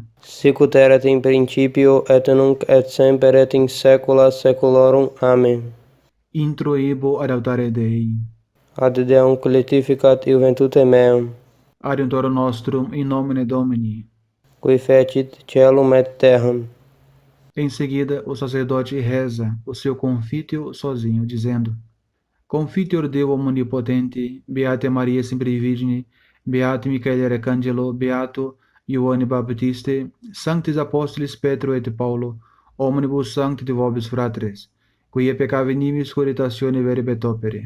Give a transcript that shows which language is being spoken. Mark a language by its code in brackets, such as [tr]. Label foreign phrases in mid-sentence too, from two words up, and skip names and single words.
[la] Sicut erat in principio, et nunc et semper et in saecula saeculorum. Amen. Introibo ad altare Dei. Ad Deum qui letificat iuventute meam, Adiuntoro nostrum in nomine Domini. qui fecit caelum et terram. [pt] Em seguida, o sacerdote reza o seu confítio sozinho, dizendo: [la] Confiteor Deo omnipotente, Beate Maria sempre Virgine, Beato Michael Arcangelo, Beato Ioanne Baptiste, Sanctis Apostolis Petro et Paulo, omnibus sancti vobis fratres, quia peccavi nimis coritatione verbet opere.